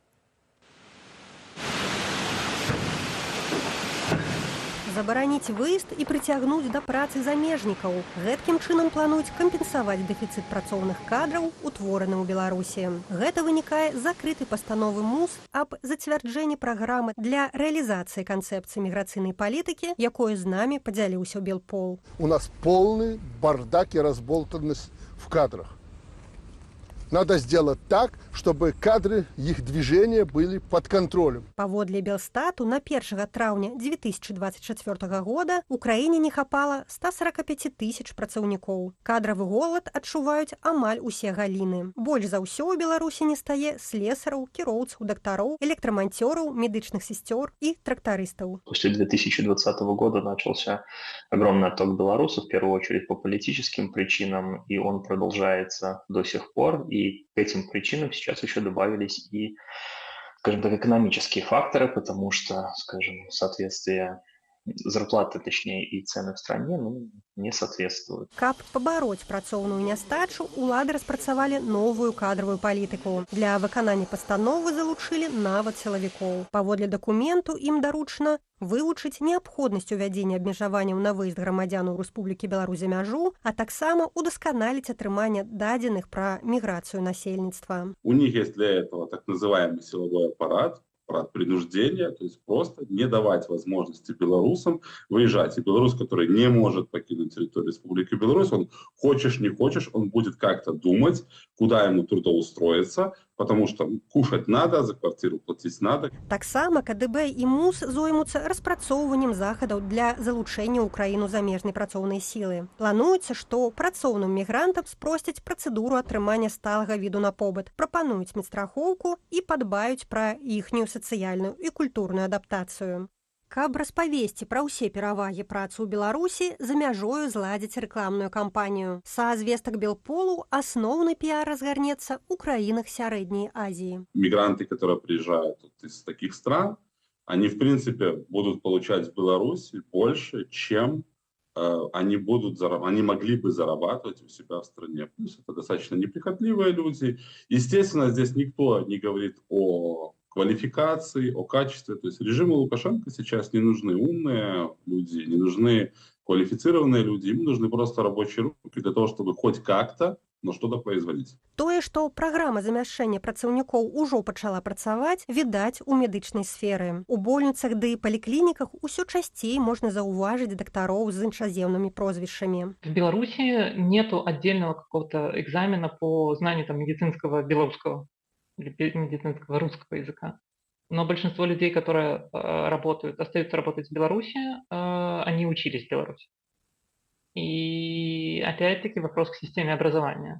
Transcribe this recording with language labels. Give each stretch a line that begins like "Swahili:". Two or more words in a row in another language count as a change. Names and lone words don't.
Belarusian: Забараніць выезд і прыцягнуць да працы замежнікаў. Гэткім чынам плануюць кампенсаваць дэфіцыт працоўных кадраў, утвораны ў Беларусі. Гэта вынікае з закрытай пастановы МУС аб зацвярджэнні праграмы для рэалізацыі канцэпцыі міграцыйнай палітыкі, якою з намі падзяліўся Белпол.
Russian: У нас полный бардак и разболтанность в кадрах. Надо сделать так, чтобы кадры их движения были под контролем.
Belarusian: Паводле Белстату на 1 траўня 2024 года ў краіне не хапала 145 тысяч працаўнікоў. Кадравы голад адчуваюць амаль усе галіны. Больш за ўсё ў Беларусі не стае слесараў, кіроўцаў, дактароў, электраманцёраў, медычных сестёр
Russian: и трактористов. После 2020 года начался огромный отток белорусов, в первую очередь по политическим причинам, и он продолжается до сих пор. И к этим причинам сейчас еще добавились и, скажем так, экономические факторы, потому что, скажем, соответствие зарплаты, точнее, и цены в стране не соответствуют.
Belarusian: Каб пабароць працоўную нястачу, улады распрацавалі новую кадровую палітыку. Для выканання пастановы залучылі нават сілавікоў. Паводле дакументу ім даручана вывучыць неабходнасць увядзення абмежаванняў на выезд грамадзян у Рэспублікі Беларусь за мяжу, а таксама удасканаліць атрыманне дадзеных пра міграцыю насельніцтва.
Russian: У них есть для этого так называемый силовой аппарат принуждения, то есть просто не давать возможности белорусам выезжать. И белорус, который не может покинуть территорию Республики Беларусь, он хочешь не хочешь, он будет как-то думать, куда ему трудоустроиться, потому что кушать надо, за квартиру платить надо.
Belarusian: Таксама КДБ і МУС зоймуцца распрацоўваннем захадаў для залучэння ў краіну замежнай працоўнай сілы. Плануецца, што працоўным мігрантам спросцяць працэдуру атрымання сталага віду на побыт, прапануюць медстрахоўку і падбаюць пра іхнюю сацыяльную і культурную адаптацыю. Каб распавесці пра ўсе перавагі працы ў Беларусі, за мяжою зладзіць рэкламную кампанію. Са звестак Белполу асноўны піар разгарнецца ў краінах Сярэдняй Азіі.
Russian: Мигранты, которые приезжают из таких стран, они, в принципе, будут получать в Беларуси больше, чем они могли бы зарабатывать у себя в стране. Плюс это достаточно неприхотливые люди. Естественно, здесь никто не говорит о квалификации, о качестве. То есть режиму Лукашенко сейчас не нужны умные люди, не нужны квалифицированные люди, им нужны просто рабочие руки для того, чтобы хоть как-то, но что-то производить.
Belarusian: Тое, што праграма замяшчэння працаўнікоў ужо пачала працаваць, відаць у медычнай сферы. У больніцах ды паліклініках усё часцей можна заўважыць дактароў з іншаземнымі прозвішчамі.
Russian: В Беларуси нету отдельного какого-то экзамена по знанию медицинского белорусского или медицинского русского языка. но большинство людей, которые остаются работать в Беларуси, они учились в Беларуси. И опять-таки вопрос к системе образования.